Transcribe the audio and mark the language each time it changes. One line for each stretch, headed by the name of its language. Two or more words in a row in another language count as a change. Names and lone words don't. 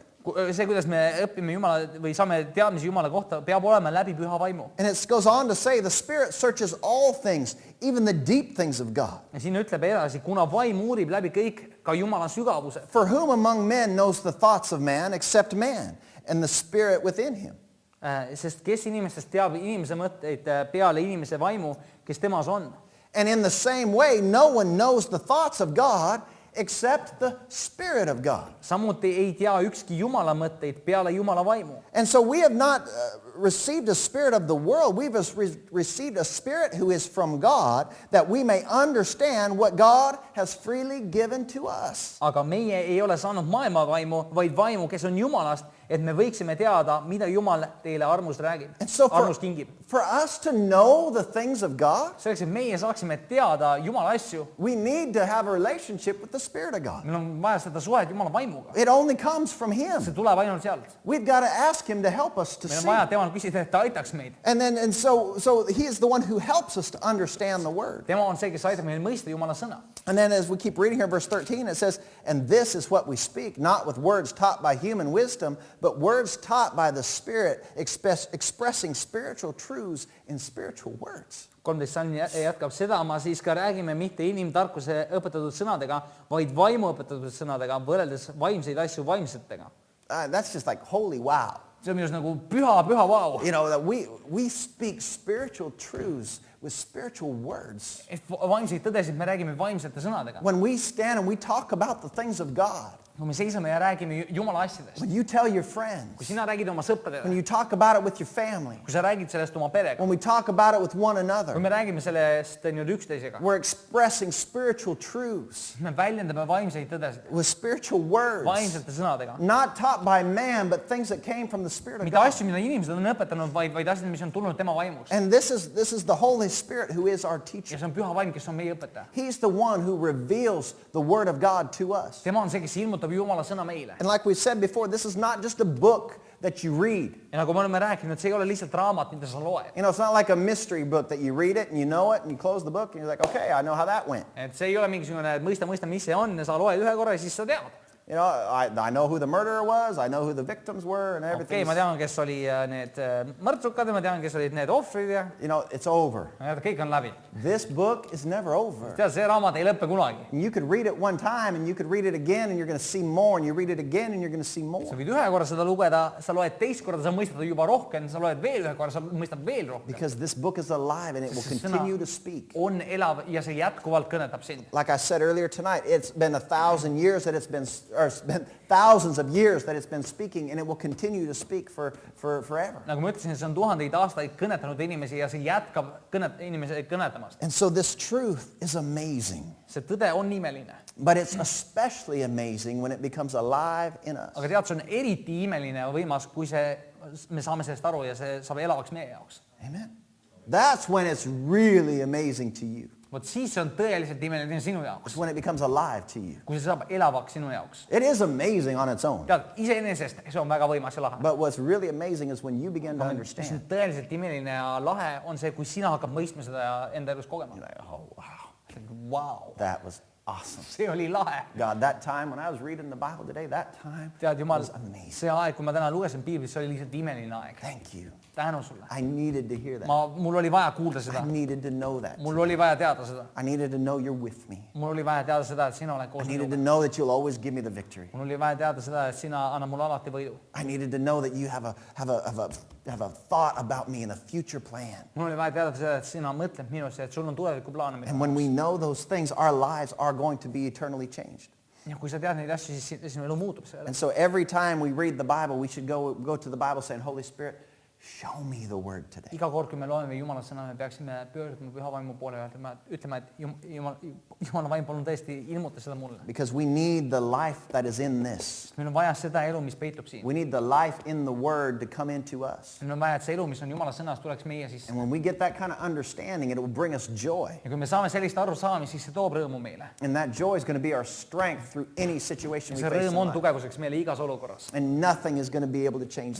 Estonian: See, kuidas me õpime Jumala või saame teadmisi Jumala kohta, peab olema läbi püha vaimu.
English: And it goes on to say the Spirit searches all things, even the deep things of God.
Estonian: Ja siin ütleb edasi, kuna vaim uurib läbi kõik ka Jumala sügavused.
English: For whom among men knows the thoughts of man except man and the Spirit within him?
Estonian: Sest kes inimestest teab inimese mõtteid peale inimese vaimu, kes temas on?
English: And in the same way, no one knows the thoughts of God except the Spirit of God.
Estonian: Samuti ei tea ükski Jumala mõtteid peale Jumala vaimu.
English: And so we have not received a spirit of the world. We've received a spirit who is from God that we may understand what God has freely given to us.
Estonian: Aga meie ei ole saanud maailma vaimu, vaid vaimu, kes on Jumalast, et me võiksime teada, mida Jumal teile armust räägib,
English: And so
Estonian: armust kingib.
English: for us to know the things of God,
Estonian: Selleks, et meie saaksime teada Jumala asju,
English: we need to have a relationship with the Spirit of God.
Estonian: meil on vaja seda suhet Jumala vaimuga.
English: It only comes from Him.
Estonian: See tuleb ainult sealt.
English: We've got to ask Him to help us to
Estonian: Meil on see. vaja temal küsida, et ta aitaks meid.
English: And so He is the one who helps us to understand the Word.
Estonian: Tema on see, kes aitab meil mõista Jumala sõna.
English: And then as we keep reading here, verse 13, it says, and this is what we speak, not with words taught by human wisdom, but words taught by the Spirit, expressing spiritual truths in spiritual words.
Estonian: 13 salm jätkab, seda ma siis ka räägime mitte inimtarkuse õpetatud sõnadega, vaid vaimu õpetatud sõnadega, võrreldes vaimseid asju vaimsetega.
English: That's just like, holy wow.
Estonian: See on minu nagu püha vau.
English: You know, that we speak spiritual truths with spiritual words.
Estonian: Et vaimseid tõdesid me räägime vaimsete sõnadega.
English: When we stand and we talk about the things of God,
Estonian: Kui me seisame ja räägime Jumala asjadest,
English: when you tell your
Estonian: kui
English: friends,
Estonian: sina räägid oma
English: when
Estonian: sõpradele,
English: you talk about it with your family,
Estonian: kui sa räägid sellest oma perega,
English: when we talk about it with one
Estonian: kui
English: another,
Estonian: me räägime sellest nii-öelda üksteisega,
English: we're expressing spiritual truths
Estonian: me väljendame vaimseid tõdesid,
English: with spiritual words,
Estonian: vaimsete sõnadega.
English: not taught by man, but things that came from the Spirit of
Estonian: Mitte
English: God.
Estonian: asju, mida inimesed on õpetanud, vaid asjad, mis on tulnud tema vaimust.
English: And this is the Holy Spirit who is our
Estonian: Ja
English: teacher.
Estonian: see on püha vaim, kes on meie õpetaja.
English: He's the one who reveals the Word of God to us.
Estonian: Tema on see, kes ilmutab Jumala sõna meile.
English: And like we said before, this is not just a book that you read.
Estonian: Ja nagu me oleme rääkinud, see ei ole lihtsalt raamat, mida sa loed.
English: You know, it's not like a mystery book that you read it and you know it and you close the book and you're like, okay, I know how that went.
Estonian: Et see ei ole mingisugune, et mõista, mis see on ja sa loed ühe korra ja siis sa tead.
English: You know, I know who the murderer was, I know who the victims were and everything.
Estonian: Okei, ma tean, kes oli need mõrtsukad ja ma tean, kes olid need ohvrid ja
English: You know, it's over.
Estonian: kõik on läbi.
English: This book is never over.
Estonian: Tead, see raamat ei lõppe kunagi.
English: And you could read it one time and you could read it again and you're going to see more and you read it again and you're going to see
Estonian: Sa
English: more.
Estonian: võid ühe korra seda lugeda, sa loed teist korda, sa mõistad juba rohkem, sa loed veel ühe korra, sa mõistad veel rohkem.
English: Because this book is alive and it will
Estonian: See sõna
English: continue to speak.
Estonian: on elav ja see jätkuvalt kõnetab sind.
English: Like I said earlier tonight, it's been 1,000 years that it's been, or it's been thousands of years that it's been speaking, and it will continue to speak for forever.
Estonian: nagu ma ütlesin, see on tuhandeid aastaid kõnetanud inimesi ja see jätkab inimesi kõnetamast.
English: And so this truth is amazing.
Estonian: See tõde on imeline.
English: But it's especially amazing when it becomes alive in us.
Estonian: Aga tead, see on eriti imeline ja võimas, kui me saame sellest aru ja see saab elavaks meie jaoks.
English: Amen. That's when it's really amazing to you.
Estonian: Vot siis see on tõeliselt imeline sinu jaoks.
English: It's when it becomes alive to you.
Estonian: Kui see saab elavaks sinu jaoks.
English: It is amazing on its own.
Estonian: Tead, iseenesest see on väga võimas ja lahe.
English: But what's really amazing is when you begin to
Estonian: Mis on
English: understand.
Estonian: tõeliselt imeline ja lahe on see, kui sina hakkad mõistma seda ja enda elus kogema.
English: You're like, oh, wow. Wow. That was awesome.
Estonian: See oli lahe.
English: God, that time when I was reading the Bible today, that time
Estonian: Tead, Jumal,
English: was amazing.
Estonian: see aeg, kui ma täna lugesin Piiblit, see oli lihtsalt imeline aeg.
English: Thank you.
Estonian: Tänu sulle.
English: I needed to hear that.
Estonian: Mul oli vaja kuulda seda.
English: I needed to know that.
Estonian: Mul oli vaja teada seda.
English: I needed to know you're with me.
Estonian: Mul oli vaja teada seda, et sina oled
English: I
Estonian: koos
English: needed to
Estonian: minuga.
English: know that you'll always give me the victory.
Estonian: Mul oli vaja teada seda, et sina annad mulle alati võidu.
English: I needed to know that you have a thought about me and a future plan.
Estonian: Mul oli vaja teada seda, et sina mõtled minusse, et sul on tulevikuplaan.
English: And when we know those things, our lives are going to be eternally changed.
Estonian: Ja kui sa tead neid asju, siis sinu elu muutub selle.
English: And so every time we read the Bible, we should go to the Bible saying, Holy Spirit, show me the word today.
Estonian: Iga kord, kui me loeme Jumala sõna, me peaksime pöörduma Püha Vaimu poole ja ütlema, et Jumala vaim, palun tõesti ilmuta seda mulle.
English: Because we need the life that is in this.
Estonian: Meil on vaja seda elu, mis peitub siin.
English: We need the life in the word to come into us.
Estonian: Meil on vaja, et see elu, mis on Jumala sõnas, tuleks meie sisse.
English: And when we get that kind of understanding, it will bring us joy.
Estonian: Ja kui me saame sellist arusaamist, siis see toob rõõmu meile.
English: And that joy is going to be our strength through any situation we
Estonian: See
English: face in
Estonian: rõõm on
English: life.
Estonian: tugevuseks meile igas olukorras.
English: And nothing is going to be able to change that.